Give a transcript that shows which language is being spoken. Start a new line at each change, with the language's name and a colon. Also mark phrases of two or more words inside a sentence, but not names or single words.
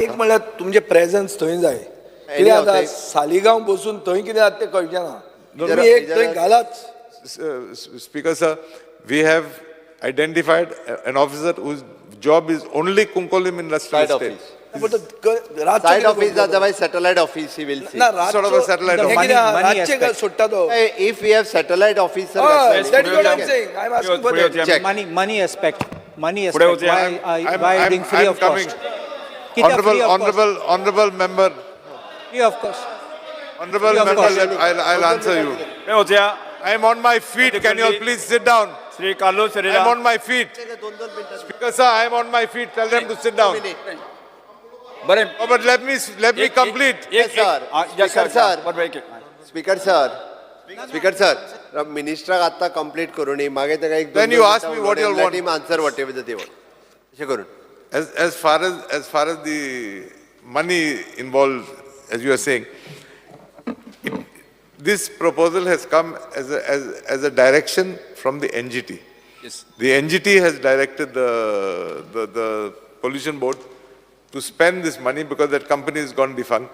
Konkani: एक म्हणल्यार तुमचे प्रेझन्स थंय जाय कितें जाता सालिगांव बसून थंय कितें जाता तें कळचें ना तुमी एक थंय घालात.
English: Speaker sir, we have identified an officer whose job is only Kunkolim Industrial Side Estate. office. सायड Side office otherwise satellite office he will see. Sort of a satellite office. money
Konkani: रातचे
English: aspect.
Konkani: सुट्टा तो.
English: If we have satellite officer, That's what I'm saying. I'm asking for that. Check. Money aspect. Money
Konkani: Pude
English: aspect.
Konkani: hote,
English: Why are you doing free I'm of coming. cost? Kita free of cost. Honorable member, Free of cost. honorable Free of member, cost. I'll answer you.
Konkani: हे होत्या
English: I am on my feet. Can you all please sit down? श्री कार्लो I am सरेला on my feet. Speaker sir, I am on my feet. Tell them to sit down.
Konkani: बरे
English: Oh, but let me complete. Yes, sir. Speaker sir.
Konkani: बरं एक
English: Speaker sir,
Konkani: minister आता complete करून मागे तेका एक
English: Then you ask me what you let want. him answer whatever they want.
Konkani: अशें करून.
English: As far as the money involved, as you are saying, this proposal has come as a direction from the NGT. Yes. The NGT has directed the pollution board to spend this money because that company has gone defunct.